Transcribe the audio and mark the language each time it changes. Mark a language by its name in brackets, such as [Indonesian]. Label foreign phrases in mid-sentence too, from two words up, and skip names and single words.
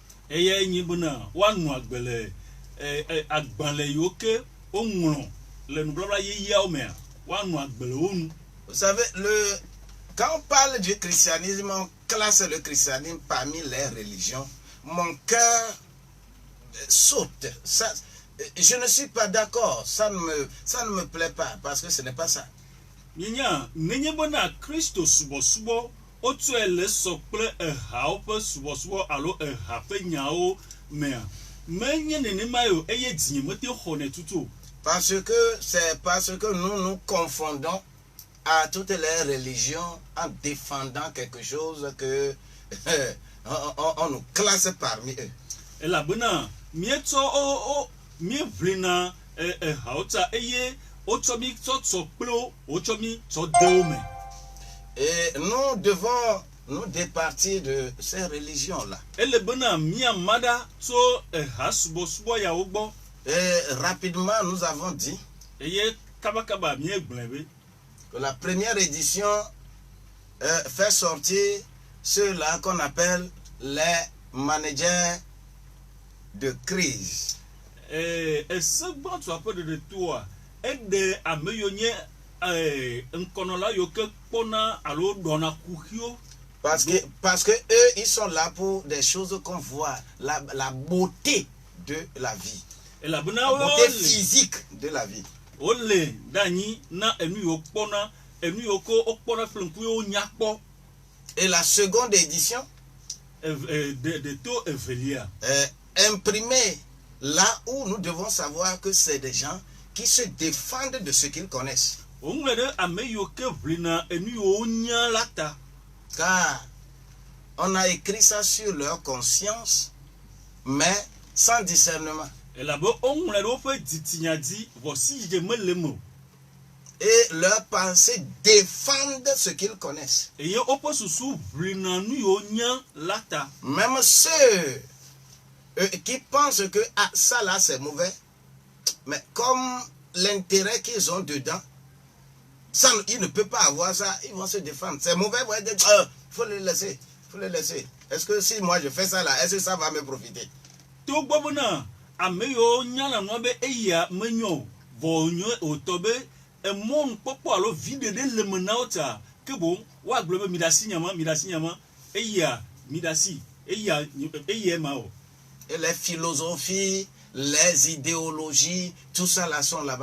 [French] Vous savez, quand on parle du christianisme, on classe le christianisme parmi les religions. Mon cœur saute. Ça, je ne suis pas d'accord. Ça ne me plaît pas parce que ce n'est pas ça. [Ewe] otu ele so kple ehawo ƒe subɔsubɔ alo eha ƒe nyawo mea menye nenema yo eye dzinye mete xɔnɛ tutu. [French] Parce que c'est parce que nous confondons à toutes les religions en défendant quelque chose que on nous classe parmi eux. [Ewe] Elabena mietsɔ mieʋlina ehawo ta eye wotsɔ mi tsɔ kplo wotsɔ mi tsɔ de wo me. [French] Et nous devons nous départir de ces religions-là. [Ewe] Elebena miamada tso eha subɔsubɔ yawo gbɔ. [French] Et rapidement, nous avons dit [Ewe] Eye kabakaba miegblẽ be [French] que la première édition fait sortir ceux-là qu'on appelle les managers de crise. [Ewe] Ese gbãtɔ aƒe ɖeɖe toa eɖe ame yiwo nye ŋkɔnɔla yiwo ke kpɔna alo ɖɔna kuxiwo. [French] Parce que eux, ils sont là pour des choses qu'on voit, la beauté de la vie, [Ewe] Elabena [French] la beauté physique de la vie. [Ewe] wole ɖanyi na enu yiwo kpɔna enu yiwo ke wokpɔna kple ŋku yiwo nya kpɔ. [French] Et la seconde édition [Ewe] De to evelia [French] imprimée là où nous devons savoir que c'est des gens qui se défendent de ce qu'ils connaissent. [Ewe] woŋlɔ ɖe ame yiwo ke ʋlina enu yiwo nya la ta. [French] Car on a écrit ça sur leur conscience, mais sans discernement. [Ewe] Elabe woŋlɔ ɖe woƒe dzitinya dzi vɔsi dzidze mele me o. [French] Et leurs pensées défendent ce qu'ils connaissent. [Ewe] Eye woƒe susu ʋlina nu yiwo nya la ta. [French] Même ceux qui pensent que ah, ça là c'est mauvais, mais comme l'intérêt qu'ils ont dedans, ça, ils ne peuvent pas avoir ça, ils vont se défendre. C'est mauvais, il faut les laisser. Faut les laisser. Est-ce que si moi je fais ça là, est-ce que ça va me profiter? [Ewe] To gbɔ bena ame yiwo nya la nua be eya menyo o vɔ nyo wòtɔ be emɔ nukpɔkpɔ alo vi ɖeɖe le me na wo ta ke boŋ woagblɔ be miɖasi nyama eya miɖasi eya ma o. [French] Et les philosophies, les idéologies, tout ça là sont là-bas.